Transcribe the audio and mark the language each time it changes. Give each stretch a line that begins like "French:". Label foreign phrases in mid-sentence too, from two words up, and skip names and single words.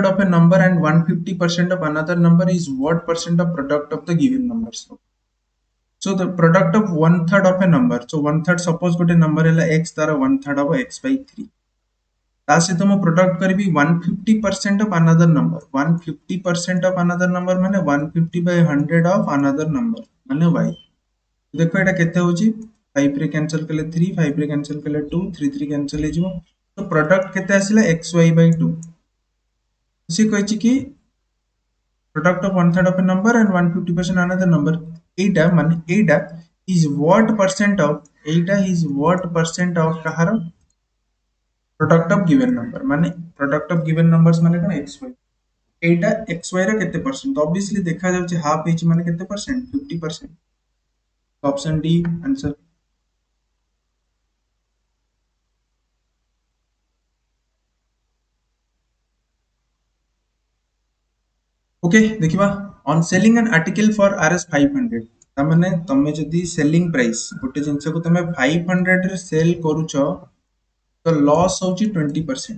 English: of a number and 150% of another number is what percent of product of the given numbers so the product of one third of a number so one third suppose gote number hela x तार one third of x by 3
Odia: ତା ସହିତ ମୁ ପ୍ରଡକ୍ଟ କରି
English: 150% of another number 150% of another number माने 150 by 100 of another number
Odia: ମାନେ y ଦେଖ ଏଟା କେତେ ହଉଚି 5 ରେ କ୍ୟାନସେଲ କଲେ 3 5 ରେ କ୍ୟାନସେଲ କଲେ 2 3 3 କ୍ୟାନସେଲ ହେ ଯିବୋ ତୋ ପ୍ରଡକ୍ଟ କେତେ ଆସିଲା
English: xy by 2
Odia: ସି କହୁଛି କି
English: product of one third of a number and 150% another number
Odia: ଏଟା ମାନେ ଏଟା
English: is what percent of
Odia: एटा
English: is what percent of
Odia: कहार
English: product of given number
Odia: माने
English: product of given numbers
Odia: ମାନେ କଉଣ ଏକ୍ସ ୱାଇ ଏଟା ଏକ୍ସ ୱାଇ ରା କେତେ ପରସେଣ୍ଟ ତୋ ଅବଭିଅସଲି ଦେଖା ଯାଉଚି ହାଫ ଏଚ ମାନେ କେତେ ପରସେଣ୍ଟ 50%।
English: option D answer.
Odia: ଓକେ ଦେଖିବା
English: on selling an article for Rs 500
Odia: ତା ମାନେ ତମେ ଯଦି
English: selling price
Odia: ଗୋଟେ ଜିନିଷ କୋ ତମେ 500 ରେ ସେଲ କରୁଛ ତୋ ଲସ ହଉଚି 20%।